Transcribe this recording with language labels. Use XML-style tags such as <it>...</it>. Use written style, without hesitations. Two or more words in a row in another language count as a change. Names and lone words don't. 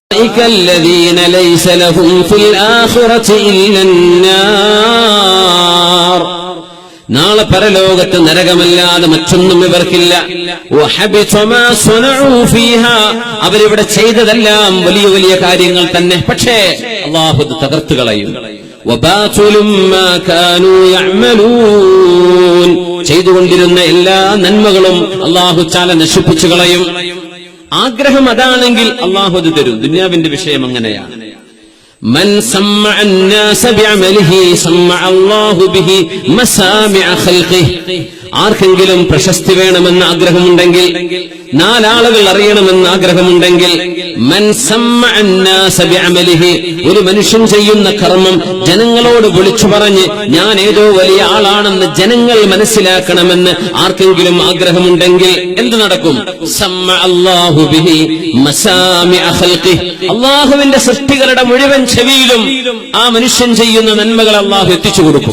<ar>الذين ليس لهم في الآخرة إلا النار.</ar> <ml>നാളെ പരലോകത്ത് നരകമല്ലാതെ മറ്റൊന്നും ഇവർക്കില്ല. അവരിവിടെ ചെയ്തതെല്ലാം വലിയ വലിയ കാര്യങ്ങൾ തന്നെ, പക്ഷേ അല്ലാഹു തകർത്തു കളയും. ചെയ്തുകൊണ്ടിരുന്ന എല്ലാ നന്മകളും</ml> <ar>الله تعالى</ar> <ml>നശിപ്പിച്ചു കളയും. ആഗ്രഹം അതാണെങ്കിൽ അല്ലാഹു അത് തരും. ദുനിയാവിന്റെ വിഷയം അങ്ങനെയാണ്.</ml> <ar>من سمع الناس بعمله سمع الله به مسامع خلقه.</ar> <ml>ആർക്കെങ്കിലും പ്രശസ്തി വേണമെന്ന് ആഗ്രഹമുണ്ടെങ്കിൽ, നാലാളുകൾ അറിയണമെന്ന് ആഗ്രഹമുണ്ടെങ്കിൽ,</ml> <ar>من سمع الناس بعمله,</ar> <ml>ഒരു മനുഷ്യൻ ചെയ്യുന്ന കർമ്മം ജനങ്ങളോട് വിളിച്ചു പറഞ്ഞ് ഞാൻ ഏതോ വലിയ ആളാണെന്ന് ജനങ്ങൾ മനസ്സിലാക്കണമെന്ന് ആർക്കെങ്കിലും ആഗ്രഹമുണ്ടെങ്കിൽ എന്ത് നടക്കും?</ml> <ar>سمع الله به مسامع خلقه.</ar> <ml>അല്ലാഹുവിന്റെ സൃഷ്ടികളുടെ മുഴുവൻ ചെവിയിലും ആ മനുഷ്യൻ ചെയ്യുന്ന നന്മകൾ അല്ലാഹു എത്തിച്ചു കൊടുക്കും.</ml>